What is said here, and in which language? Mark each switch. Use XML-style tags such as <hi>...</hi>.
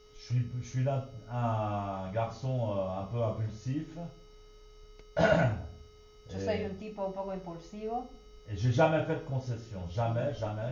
<fr>je suis un garçon un peu impulsif.</fr> <es>Yo soy un tipo un poco impulsivo,</es> <fr>Et j'ai jamais fait de concession, jamais, jamais,</fr>